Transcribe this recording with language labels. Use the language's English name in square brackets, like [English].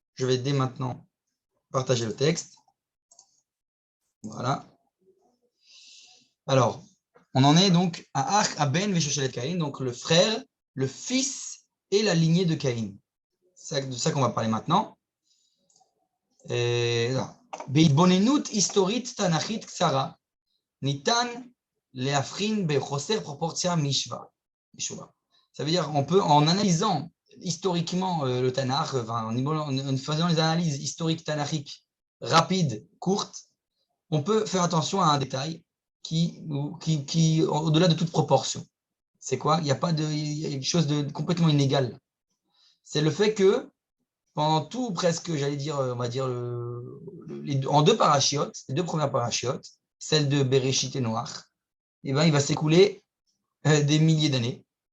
[French] Je vais dès maintenant partager le texte. Voilà. Alors, on en est donc à Ach, Aben, Veshoshelet Caïn, donc le frère, le fils et la lignée de Caïn. C'est de ça qu'on va parler maintenant. [Hebrew] בהתבוננות היסטורית תנ"כית קצרה, ניתן להבחין בחוסר פרופורציה משוואה. [French] Ça veut dire, on peut, en analysant historiquement le Tanakh, en faisant les analyses historiques tanakhiques rapides, courtes, on peut faire attention à un détail qui au-delà de toute proportion. C'est quoi? Il y a quelque chose de complètement inégal. C'est le fait que pendant tout, presque, j'allais dire, on va dire, en deux parachiotes, les deux premières parachiotes, celle de Bereshit et Noach, eh ben, il va s'écouler des milliers d'années.